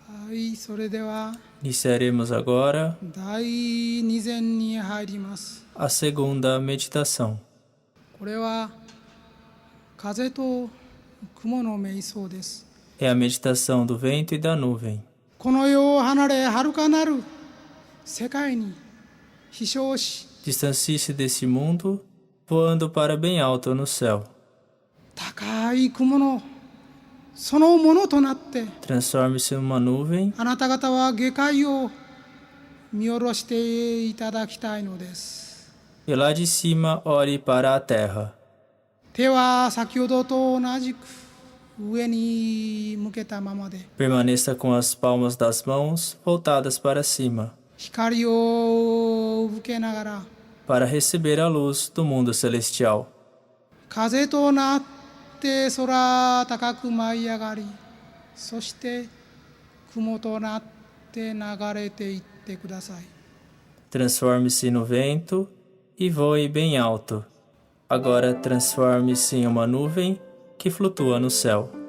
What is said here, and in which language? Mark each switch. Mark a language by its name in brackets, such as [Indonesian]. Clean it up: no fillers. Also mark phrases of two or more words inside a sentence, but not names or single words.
[Portuguese] Iniciaremos agora [Japanese] 第二禅に入ります。 [Portuguese] a segunda meditação. [Japanese] これは風と雲の瞑想です。 [Portuguese] É a meditação do vento e da nuvem. [Japanese] この世を離れ遥かなる世界に飛翔し、 [Portuguese] Distancie-se desse mundo, voando para bem alto no céu. [Japanese] 高い雲のそのものとなって、 [Portuguese] Transforme-se numa nuvem [Japanese] あなた方は下界を見下ろしていただきたいのです。 [Portuguese] e lá de cima olhe para a terra. [Japanese] 手は先ほどと同じく上に向けたままで、 [Portuguese] Permaneça com as palmas das mãos voltadas para cima, [Japanese] 光を受けながら [Portuguese] para receber a luz do mundo celestial. [Japanese] 風となって空高く舞い上がり、そして雲となって流れていってください。 [Portuguese] Transforme-se no vento e voe bem alto. Agora transforme-se em uma nuvem que flutua no céu.